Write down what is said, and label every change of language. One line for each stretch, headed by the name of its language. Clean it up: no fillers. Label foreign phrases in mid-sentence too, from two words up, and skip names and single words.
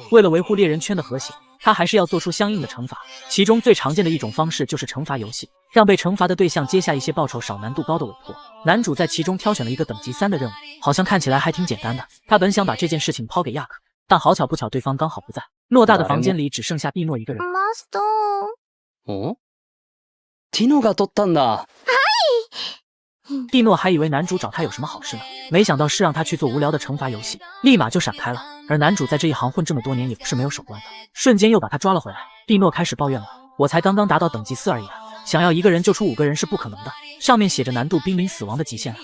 Chinese: 为了维护猎人圈的和谐，他还是要做出相应的惩罚，其中最常见的一种方式就是惩罚游戏，让被惩罚的对象接下一些报酬少、难度高的委托。男主在其中挑选了一个等级3的任务，好像看起来还挺简单的。他本想把这件事情抛给亚克，但好巧不巧对方刚好不在，偌大的房间里只剩下蒂诺一个人。
Japanese: マスター。ティノが取ったんだ。
Chinese: 蒂诺还以为男主找他有什么好事呢，没想到是让他去做无聊的惩罚游戏，立马就闪开了。而男主在这一行混这么多年也不是没有手段的，瞬间又把他抓了回来。蒂诺开始抱怨了，我才刚刚达到等级4而已啊，想要一个人救出5个人是不可能的，上面写着难度濒临死亡的极限啊。